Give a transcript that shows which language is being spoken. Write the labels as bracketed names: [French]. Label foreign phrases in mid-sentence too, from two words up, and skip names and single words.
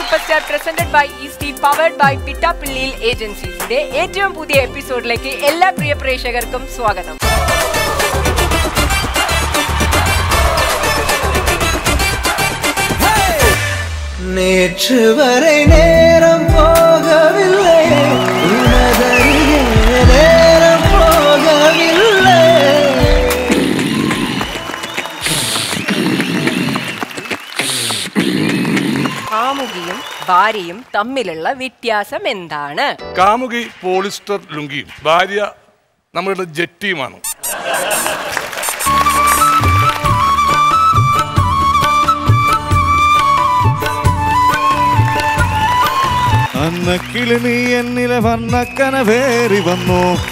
[English] Superstar presented by Easty powered by Pittapillil Agencies. [Malayalam] ഏറ്റവും പുതിയ എപ്പിസോഡിലേക്ക് എല്ലാ പ്രിയ പ്രേക്ഷകർക്കും സ്വാഗതം. [Tamil] நேற்று வரை நேரம் போகவில்லை உனதருகே நேரம் போகவில்லை [Malayalam] കാമുകിയും ഭാര്യയും തമ്മിലുള്ള വ്യത്യാസം എന്താണ്? കാമുകി പോളിസ്റ്റർ ലുങ്കിയും ഭാര്യ നമ്മളുടെ ജെട്ടിയുമാണ്. അന്നക്കിളി നീ എന്നിലെ വർണ്ണക്കനവേറി വന്നു.